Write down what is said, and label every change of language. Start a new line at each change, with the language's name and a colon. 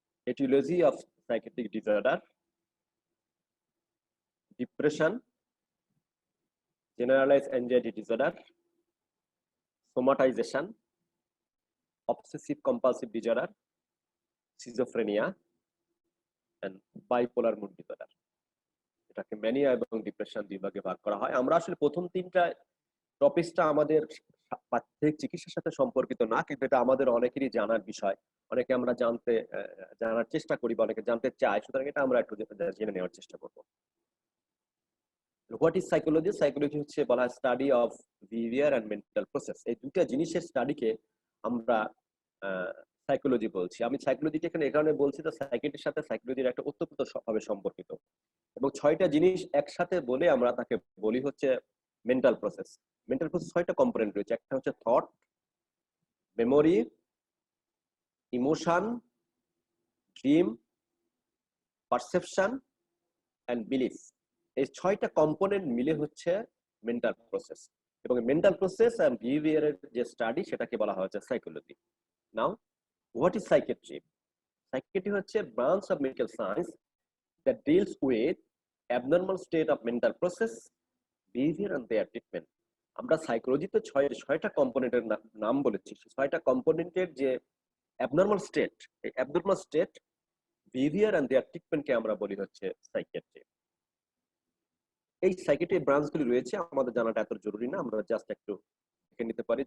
English: Etiology of psychiatric disorder, depression, generalized anxiety disorder, somatization, obsessive compulsive disorder, schizophrenia, and bipolar mood disorder.
Bangla: এটাকে mania এবং depression বিভাগে ভাগ করা হয়। আমরা আসলে প্রথম তিনটা টপিকটা আমাদের পাঠ্যিক চিকিৎসার সাথে সম্পর্কিত না, কিন্তু এটা আমাদের অনেকেরই জানার বিষয়। অনেকে আমরা জানার চেষ্টা করি বা অনেকে জানতে চায়, সুতরাং এটা আমরা একটু জেনে নেওয়ার চেষ্টা করবো।
English: What is psychology?
Bangla: সাইকোলজি হচ্ছে বলা হয়
English: Study of behaviour and mental process.
Bangla: এই দুটা জিনিসের স্টাডিকে আমরা সাইকোলজি বলছি। আমি সাইকোলজিকে এখানে এই কারণে বলছি, তো সাইকিয়াট্রির সাথে সাইকোলজির একটা ওতপ্রোতভাবে সম্পর্কিত, এবং 6টা জিনিস একসাথে বলে আমরা তাকে বলি হচ্ছে মেন্টাল প্রসেস। মেন্টাল প্রসেস 6টা কম্পোনেন্ট রয়েছে। একটা হচ্ছে thought, memory, emotion, dream, perception and belief. এই 6টা কম্পোনেন্ট মিলে হচ্ছে মেন্টাল প্রসেস, এবং মেন্টাল প্রসেস এন্ড বিহেভিয়ারের যে স্টাডি সেটাকে বলা হচ্ছে psychology.
English: Now, what is psychiatry? Psychiatry হচ্ছে branch of medical science that deals with abnormal state of mental process, behavior and their treatment.
Bangla: আমরা সাইকোলজিতে 6টা কম্পোনেন্টের নাম বলেছি। 6টা কম্পোনেন্টের যে অ্যাবনর্মাল স্টেট, এই অ্যাবনর্মাল স্টেট, বিহেভিয়ার এন্ড দেয়ার ট্রিটমেন্টকে আমরা বলি হচ্ছে সাইকিয়াট্রি। এই সাইকিয়াট্রি ব্রাঞ্চগুলি রয়েছে, আমাদের জানাটা এত জরুরি না, আমরা জাস্ট একটু দেখে নিতে পারি।